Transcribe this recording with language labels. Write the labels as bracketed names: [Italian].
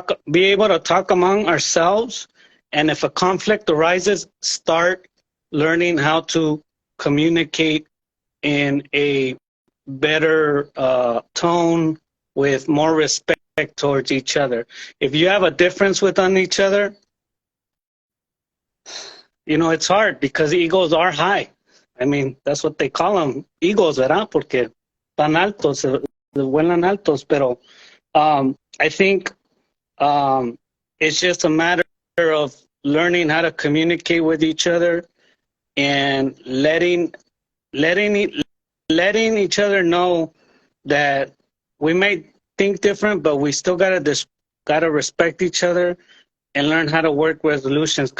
[English] Be able to talk among ourselves, and if a conflict arises, start learning how to communicate in a better tone with more respect towards each other. If you have a difference within each other, it's hard because egos are high. I mean, that's what they call them, egos, [Spanish] ¿verdad? Porque tan altos, se vuelan altos. Pero [English] I think it's just a matter of learning how to communicate with each other and letting each other know that we may think different, but we still gotta respect each other and learn how to work resolutions.